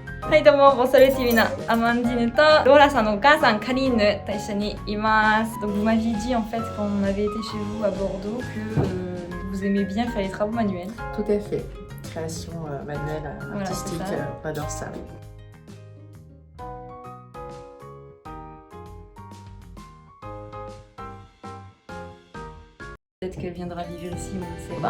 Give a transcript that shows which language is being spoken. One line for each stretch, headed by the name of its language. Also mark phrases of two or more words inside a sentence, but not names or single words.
Japanese: はいどうも、ボソレ TV のアマンディヌとローラさんのお母さんカリーヌと一緒にいます。
French: Donc vous m'aviez dit en fait quand on avait été chez vous à Bordeaux que vous aimez bien faire les travaux manuels. Tout à fait. Création manuelle, artistique, voilà, on adore ça. Peut-être qu'elle viendra vivre ici, on ne sait pas.